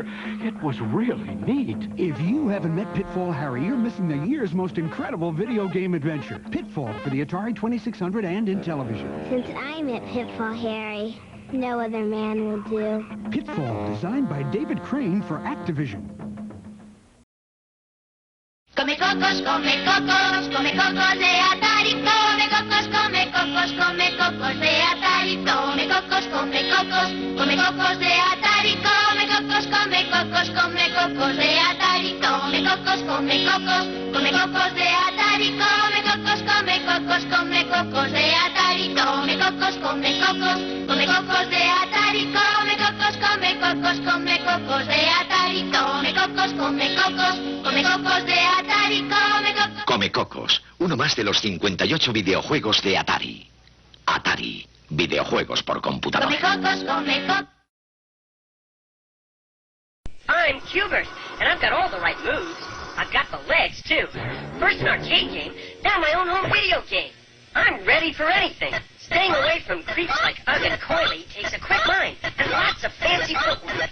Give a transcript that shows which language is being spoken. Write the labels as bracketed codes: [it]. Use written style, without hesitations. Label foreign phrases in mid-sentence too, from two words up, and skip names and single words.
[en] It was really neat. If you haven't met Pitfall Harry, you're missing the year's most incredible video game adventure. Pitfall for the Atari 2600 and in television. Since I met Pitfall Harry, no other man will do. Pitfall, designed by David Crane for Activision. [es] Come cocos, come cocos, come cocos de Atari. Come cocos, come cocos, come cocos de Atari. Come cocos, come cocos, come cocos de Atari. Come cocos, come cocos, come cocos de Atari. Come cocos, come cocos, come cocos de Atari. Come cocos, come cocos, come cocos de Atari. Come cocos, come cocos, come cocos de Atari. Come cocos, come cocos, come cocos de Atari. Come cocos, come cocos, come cocos de Atari. Come Cocos, uno más de los 58 videojuegos de Atari. Atari, videojuegos por computadora. Come Cocos, come Cocos. [en] I'm Hubert, and I've got all the right moves. I've got the legs, too. First an arcade game, now my own home video game. I'm ready for anything. Staying away from creeps like Ugg and Coily takes a quick mind and lots of fancy footwork.